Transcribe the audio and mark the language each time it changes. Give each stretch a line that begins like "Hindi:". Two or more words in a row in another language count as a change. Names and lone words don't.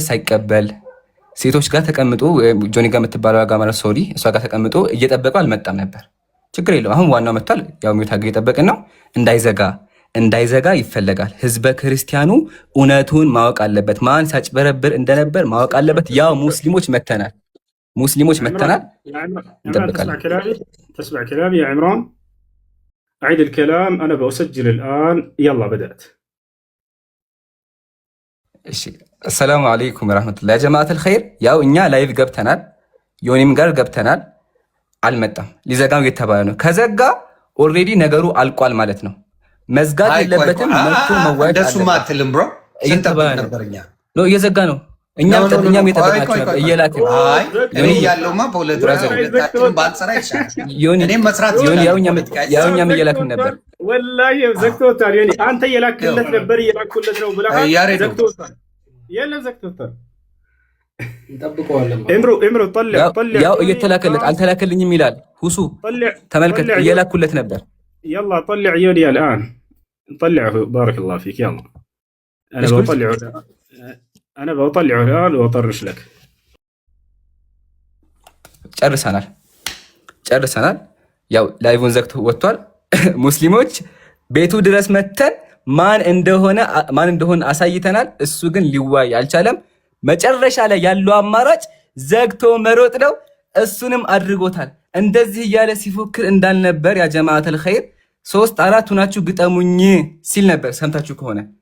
Amharic: ሳይቀበል ሴቶች ጋር ተቀምጦ ጆኒ ጋር የምትባለው ጋር ማለት ሶሪ እሷ ጋር ተቀምጦ እየጠበቀው አልመጣም ነበር። ችግር የለው። አሁን ዋናው መጥቷል። ያው ሚውታግ እየጠበቅን ነው። እንዳይዘጋ ይፈለጋል። ህዝበ ክርስቲያኑ እውነቱን ማወቅ አለበት። ማን ሲያጭበረብር እንደነበር ማወቅ አለበት። ያው ሙስሊሞች መተናል እንጠብቃለን።
Arabic: تسمع كلامي يا عمران؟ أعيد الكلام. أنا بسجل الآن. يلا بدأت. السلام عليكم ورحمة الله يا جماعة الخير.
Amharic: ያው እኛ ላይቭ ገብተናል፣ ዮኒም ጋር ገብተናል። አልመጣም። ሊዘጋው እየተባለ ነው። ከዘጋ ኦልሬዲ ነገሩ አልቋል ማለት ነው። መዝጋት የለበትም። መጥቶ መዋየት እንደሱማ አትልም ብሮ። እየተባለ ነው። እየዘጋ ነው። እኛም እየጠበቅናቸው ነበር። እየላክን እኔ ያለውማ በሁለት ሁለታችንም ባንሰራ ይሻላል። እኔም መስራት ያው እኛም እየላክን ነበር። ወላሂ ዘግቶታል። ዮኒ አንተ እየላክለት ነበር። እየላኩለት ነው ብለሃል። ዘግቶታል። የለም ዘግቶታል። እንጠብቀዋለን። እምሮ طلع ያው እየተላከለት አልተላከልኝም ይላል ሁሱ። ተመልከት እየላኩለት ነበር።
Arabic: يلا طلع يوني الآن. نطلعه. بارك الله فيك. يلا أنا بطلعه الآن وأطرش لك.
Amharic: ጨርሰናል። ያው ላይቭን ዘግቶ ወጥቷል። ሙስሊሞች ቤቱ ድረስ መተን ማን እንደሆነ አሳይተናል። እሱ ግን ሊዋይ አልቻለም። መጨረሻ ላይ ያለው አማራጭ ዘግቶ መሮጥ ነው። እሱንም አድርጎታል። እንደዚህ እያለ ሲፎክር እንዳልነበር
Arabic: يا جماعة الخير
Amharic: 3 4 ሁናችሁ ግጠሙኝ ሲል ነበር። ሰምታችሁ ከሆነ